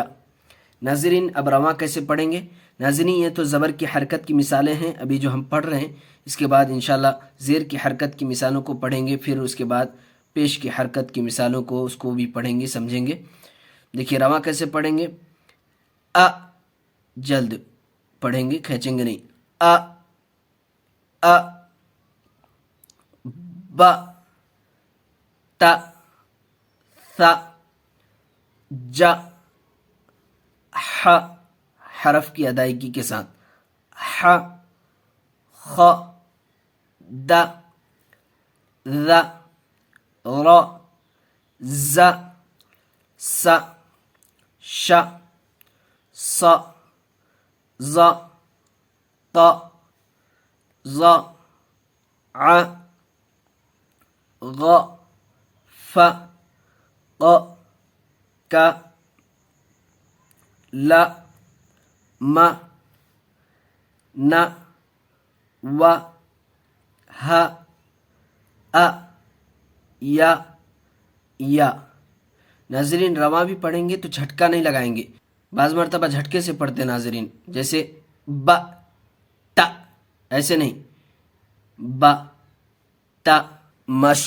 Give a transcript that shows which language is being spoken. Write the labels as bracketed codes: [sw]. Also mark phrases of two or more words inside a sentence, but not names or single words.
[ur] ناظرین اب رواں کیسے پڑھیں گے؟ ناظرین یہ تو زبر کی حرکت کی مثالیں ہیں ابھی جو ہم پڑھ رہے ہیں، اس کے بعد انشاءاللہ زیر کی حرکت کی مثالوں کو پڑھیں گے، پھر اس کے بعد پیش کی حرکت کی مثالوں کو اس کو بھی پڑھیں گے، سمجھیں گے۔ دیکھیے رواں کیسے پڑھیں گے؟ ا جلد پڑھیں گے، کھینچیں گے نہیں۔ ا ا، با تا ثا جا، ح حرف کی ادائیگی کے ساتھ، ح خ د ذ ر ز س ش ص ظ ط ظ ع غ ف ق ک ل م ن و ہ ا یا ناظرین رواں بھی پڑھیں گے تو جھٹکا نہیں لگائیں گے، بعض مرتبہ جھٹکے سے پڑھتے ناظرین، جیسے ب ت، ایسے نہیں، ب ت مشق۔